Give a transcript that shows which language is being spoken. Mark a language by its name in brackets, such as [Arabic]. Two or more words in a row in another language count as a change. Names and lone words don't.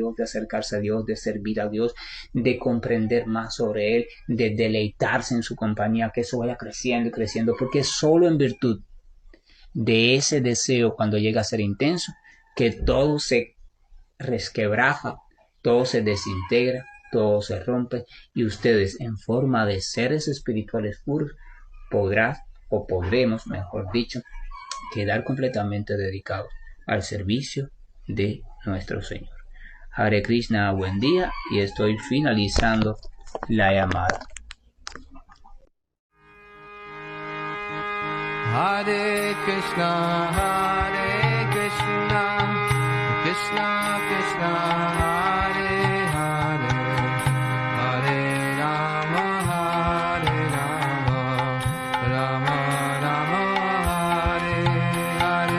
[Spanish] Dios, de acercarse a Dios, de servir a Dios, de comprender más sobre Él, de deleitarse en su compañía, que eso vaya creciendo y creciendo, porque solo en virtud de ese deseo, cuando llega a ser intenso, que todo se resquebraja, todo se desintegra, todo se rompe, y ustedes, en forma de seres espirituales puros, podremos, mejor dicho, quedar completamente dedicados al servicio de nuestro Señor. Hare Krishna, buen día, y estoy finalizando la llamada. [Sanskrit] Hare Krishna, Krishna Krishna, Hare Hare, Hare Rama, Rama Rama, Hare Hare.